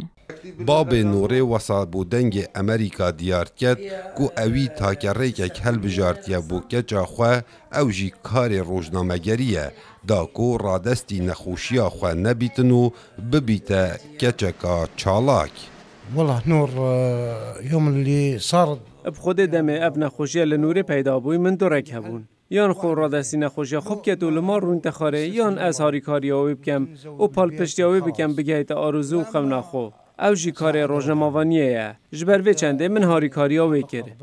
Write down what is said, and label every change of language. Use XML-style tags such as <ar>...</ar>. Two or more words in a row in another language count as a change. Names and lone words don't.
<ku>Babê Nûrê wesa bo dengê Amerîka diyar ket ku ewî takerêkek helbijartiye bo keça xwe ew jî karê rojnamegerî ye da ku radestî nexweşiya xwe nebîtin û bibîte keçeka çalak.</ku> <ar>والله نور يوم اللي صار</ar> <ku>بخودê demê ev nexweşiya li Nûrê peyda bûî min dorek hebûn. Yan xwe radestî nexweşiya xwe bike û li mar rûn te xarê yan ez harîkariya wê bikim û palpiştiya wê bikim bigehîte arozû û xewna xwe. Ew jî karê rojnamavaniyê ye. Ji ber vê çendê min harîkariya wê kir.</ku>